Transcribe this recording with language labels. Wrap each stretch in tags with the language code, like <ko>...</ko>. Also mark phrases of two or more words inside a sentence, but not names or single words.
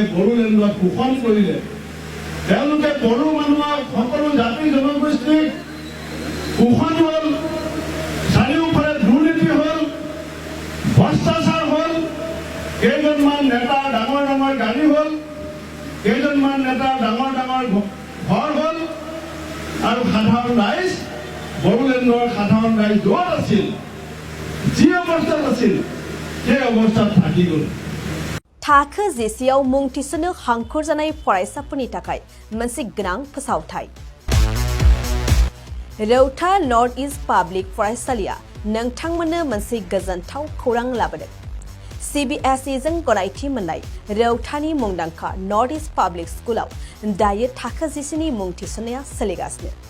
<as>বড়োলেণ্ডত শোষণ কৰিলে তেওঁলোকে বড়ো মানুহক সকলো জাতি জনগোষ্ঠীক শোষণ হ'ল চাৰিওফালে দুৰ্নীতি হ'ল ভ্ৰষ্টাচাৰ হ'ল কেইজনমান নেতা ডাঙৰ ডাঙৰ গাড়ী হ'ল কেইজনমান নেতা ডাঙৰ ডাঙৰ ঘৰ হ'ল আৰু সাধাৰণ ৰাইজ বড়োলেণ্ডৰ সাধাৰণ ৰাইজ য'ত আছিল যি অৱস্থাত আছিল সেই অৱস্থাত থাকি গ'ল</as> <brx>थाखो जेसेयाव मुं थिसननो हांखुर जानाय फरायसाफोरनि थाखाय मोनसे गोनां फोसावथाय रौता नर्थ इस्ट पाब्लिक फरायसालिया नोंथांमोननो मोनसे गोजोनथाव खौरां लाबोदों CBSE जों गनायथि मोननाय रौतानि मुंदांखा नर्थ इस्ट पाब्लिक स्कुलाव दायो थाखो जेसेनि मुं थिसननाया सोलिगासिनो</brx>